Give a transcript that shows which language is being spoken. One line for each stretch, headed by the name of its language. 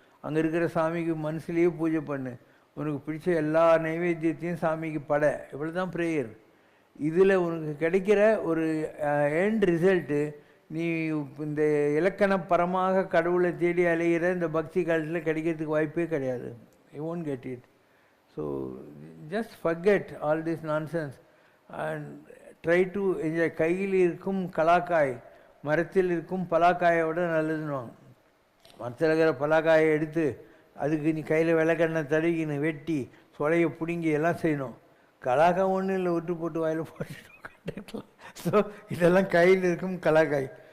Tamil: அங்கே இருக்கிற சாமிக்கு மனசுலேயே பூஜை பண்ணு. உனக்கு பிடிச்ச எல்லா நைவேத்தியத்தையும் சாமிக்கு பட. இவ்வளோ தான் ப்ரேயர். இதில் உனக்கு கிடைக்கிற ஒரு எண்ட் ரிசல்ட்டு நீ இந்த இலக்கணப்பரமாக கடவுளை தேடி அலைகிற இந்த பக்தி காலத்தில் கிடைக்கிறதுக்கு வாய்ப்பே கிடையாது.
English: You won't get it. So just forget all this nonsense and try to enjoy.
Tamil: கையில் இருக்கும் கலாக்காய் மரத்தில் இருக்கும் பலாக்காயோட நல்லதுன்னுவாங்க. மரத்தில் இருக்கிற பலாக்காயை எடுத்து அதுக்கு நீ கையில் விளக்கெண்ணெய் தடவிக்கின்னு வெட்டி சொலையை பிடுங்கி எல்லாம் செய்யணும். கலாக்காய் ஒன்றும் இல்லை, விட்டு போட்டு வாயில் போட்டுட்டு. ஸோ இதெல்லாம் கையில் இருக்கும் கலாக்காய்.